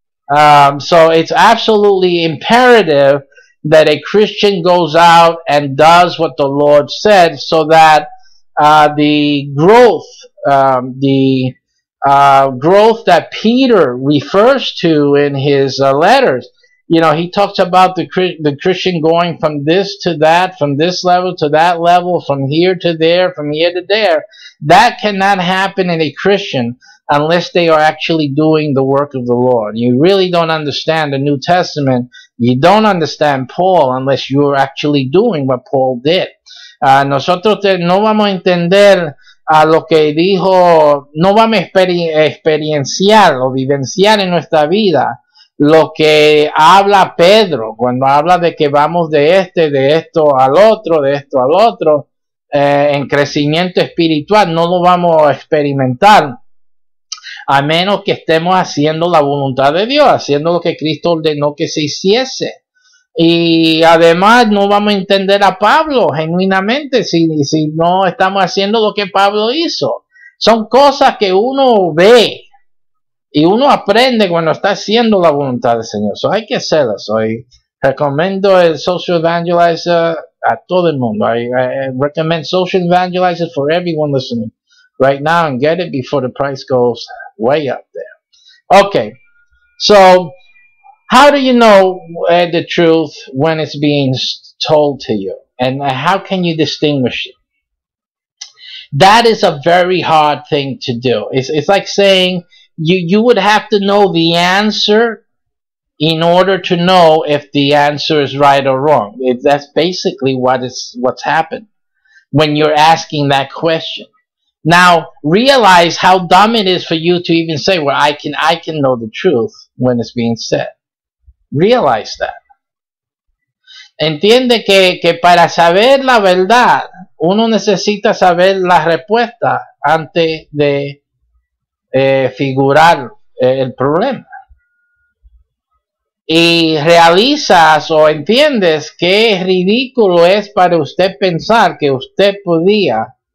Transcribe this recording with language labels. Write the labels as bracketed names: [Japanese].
[English] So it's absolutely imperative that a Christian goes out and does what the Lord said, so that the growth that Peter refers to in his letters, he talks about the Christian going from this to that, from this level to that level, from here to there, from here to there. That cannot happen in a Christian unless they are actually doing the work of the Lord. You really don't understand the New Testament. You don't understand Paul unless you're actually doing what Paul did. [Spanish] Nosotros no vamos a entender lo que dijo, no vamos a experienciar o vivenciar en nuestra vida lo que habla Pedro cuando habla de que vamos de esto al otro, en crecimiento espiritual. No lo vamos a experimentar a menos que estemos haciendo la voluntad de Dios, haciendo lo que Cristo ordenó que se hiciese. Y además no vamos a entender a Pablo genuinamente si no estamos haciendo lo que Pablo hizo. Son cosas que uno ve y uno aprende cuando está haciendo la voluntad del Señor. So hay que hacerlas. Y recomiendo el Social Evangelizer a todo el mundo. [English] I recommend Social Evangelizer for everyone listening right now, and get it before the price goes way up there. Okay, so how do you know the truth when it's being told to you? And how can you distinguish it? That is a very hard thing to do. It's like saying you would have to know the answer in order to know if the answer is right or wrong. That's basically what's happened when you're asking that question. Now, realize how dumb it is for you to even say, well, I can know the truth when it's being said. Realize that. [Spanish] Entiende que para saber la verdad, uno necesita saber la respuesta antes de figurar el problema. Y realizas o entiendes que ridículo es para usted pensar que usted podía